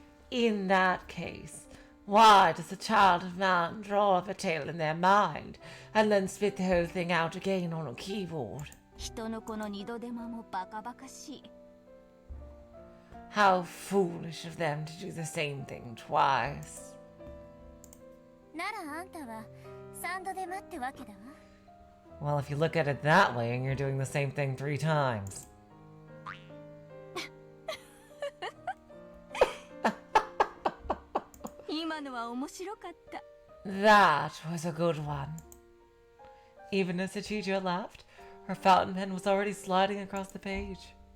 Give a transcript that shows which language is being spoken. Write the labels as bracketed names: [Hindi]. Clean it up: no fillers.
[English] In that case, why does a child of man draw up a tale in their mind and then spit the whole thing out again on a keyboard? [Japanese] 人の子の二度手間もバカバカしい。 [English] How foolish of them to do the same thing twice. [Japanese] ならあんたは三度手間ってわけだわ。 [English] Well, if you look at it that way, and you're doing the same thing 3 times. [Japanese] 今のは面白かった。 [English] That was a good one. Even as Hachijo laughed, her fountain pen was already sliding across the page.